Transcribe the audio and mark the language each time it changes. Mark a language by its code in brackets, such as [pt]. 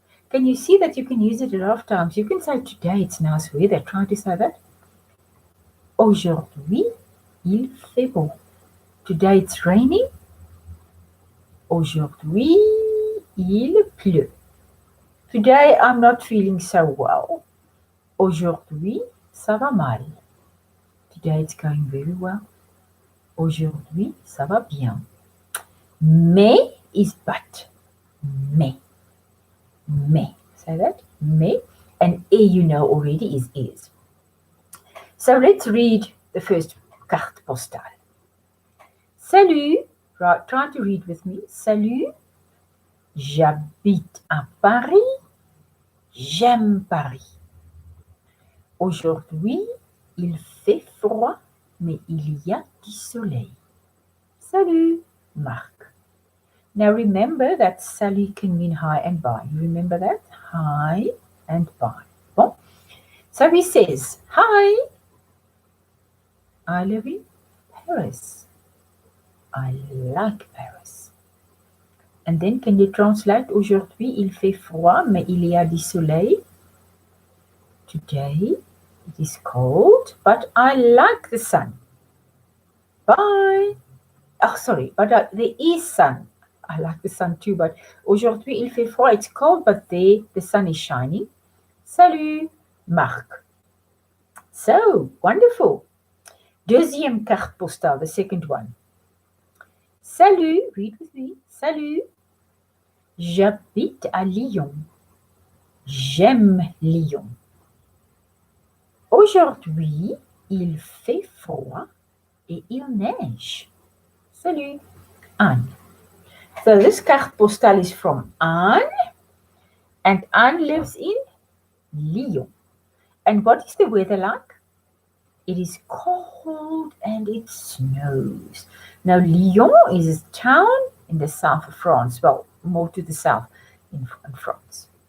[en] Can you see that you can use it a lot of times? You can say today it's nice weather. Try to say that. [fr] Aujourd'hui, il fait beau. [en] Today it's raining. [fr] Aujourd'hui, il pleut. [en] Today I'm not feeling so well. [fr] Aujourd'hui, ça va mal. [en] Today it's going very well. [fr] Aujourd'hui, ça va bien. Mais [en] is but. [fr] Mais. Mais. [en] Say that. [fr] Mais. [en] And a you know already is. So let's read the first carte postale. Salut. Right, try to read with me. [fr] Salut. J'habite à Paris. J'aime Paris. Aujourd'hui, il fait froid, mais il y a du soleil. Salut, Marc. [en] Now remember that salut can mean hi and bye. You remember that? Hi and bye. Bon. So he says, hi, I live in Paris. I like Paris. And then can you translate? [fr] Aujourd'hui, il fait froid, mais il y a du soleil. [en] Today, it is cold, but I like the sun. Bye. Oh, sorry, but there is sun. I like the sun too, but [fr] aujourd'hui, il fait froid. [en] It's cold, but there the sun is shining. Salut, Marc. So, wonderful. [fr] Deuxième carte postale, [en] the second one. Salut, read with me. Salut. [fr] J'habite à Lyon. J'aime Lyon. Aujourd'hui, il fait froid et il neige. Salut, Anne. [en] So this carte postale is from Anne, and Anne lives in Lyon. And what is the weather like? It is cold and it snows. Now, Lyon is a town in the south of France, well, more to the south in France.